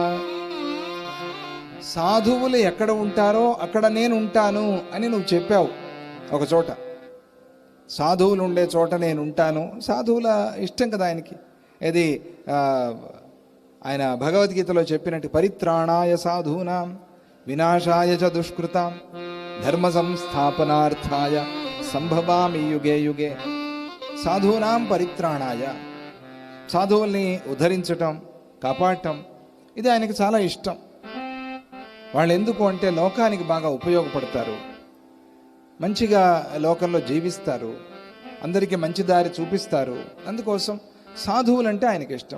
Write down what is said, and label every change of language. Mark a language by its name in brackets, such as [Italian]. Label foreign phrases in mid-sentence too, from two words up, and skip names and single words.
[Telugu] సాధువులు ఎక్కడ ఉంటారో అక్కడ నేను ఉంటాను అని నువ్వు చెప్పావు. ఒక చోట సాధువులు ఉండే చోట నేను ఉంటాను. సాధువుల ఇష్టం కదా ఆయనకి. ఇది ఆయన భగవద్గీతలో చెప్పినట్టు, [Sanskrit] పరిత్రాణాయ సాధూనాం వినాశాయ చ దుష్కృతాం ధర్మ సంస్థాపనార్థాయ సంభవామి యుగే యుగే. సాధూనాం పరిత్రాణాయ, [Telugu] సాధువుల్ని ఉద్ధరించటం, కాపాడటం, ఇది ఆయనకి చాలా ఇష్టం. వాళ్ళు ఎందుకు అంటే లోకానికి బాగా ఉపయోగపడతారు, మంచిగా లోకంలో జీవిస్తారు, అందరికీ మంచి దారి చూపిస్తారు. అందుకోసం సాధువులంటే ఆయనకి ఇష్టం.